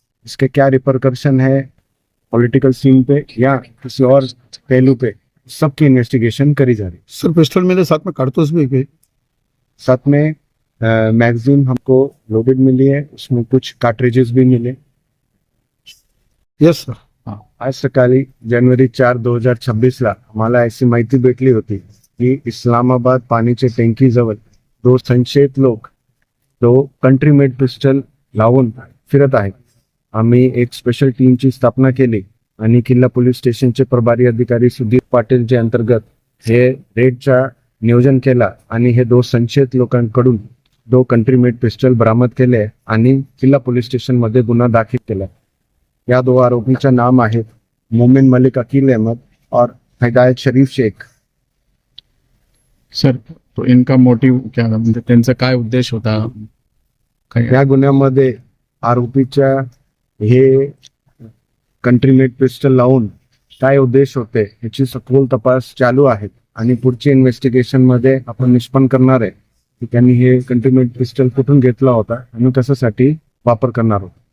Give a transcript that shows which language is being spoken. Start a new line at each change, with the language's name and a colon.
Hindi: इसके क्या रिपरकर्शन है पॉलिटिकल सीन पे या किसी और पहलू पे, सबकी इन्वेस्टिगेशन करी जा रही है। सर पिस्टल मेरे साथ में कारतूस भी गए। साथ में मैगजीन हमको लोडेड मिली है, उसमें कुछ कार्ट्रिजेस भी मिले। Yes sir.
Marathi: आज सकाळी जनवरी 4 2026 ला आम्हाला ऐसी माहिती भेटली होती की इस्लामाबाद पाणीचे टँकी जवळ दो संशयित लोक दो कंट्री मेड पिस्टल लावून फिरत आहेत। आम्ही एक स्पेशल टीमची स्थापना केली आणि किल्ला पोलीस स्टेशनचे प्रभारी अधिकारी सुधीर पाटील चे अंतर्गत हे रेडचा नियोजन केला आणि हे दो संशयित लोकांकडून दो कंट्री मेड पिस्टल बरामद केले आणि किल्ला पोलीस स्टेशन मध्ये गुन्हा दाखल केला। या दो आरोपींचे नाम आहेत मोमिन मलिक अकील अहमद और हिदायत शरीफ शेख।
Hindi: सर तो इनका मोटिव क्या था,
Marathi: म्हणजे त्यांचा काय उद्देश होता? या गुन्ह्यामध्ये आरोपीच्या हे कंट्री मेड पिस्टल लावून काय उद्देश होते याची सखोल तपास चालू आहे आणि पुढची इन्व्हेस्टिगेशन मध्ये आपण निष्पन्न करणार आहे की त्यांनी हे कंट्री मेड पिस्टल कुठून घेतला होता आणि कशासाठी वापर करणार होता।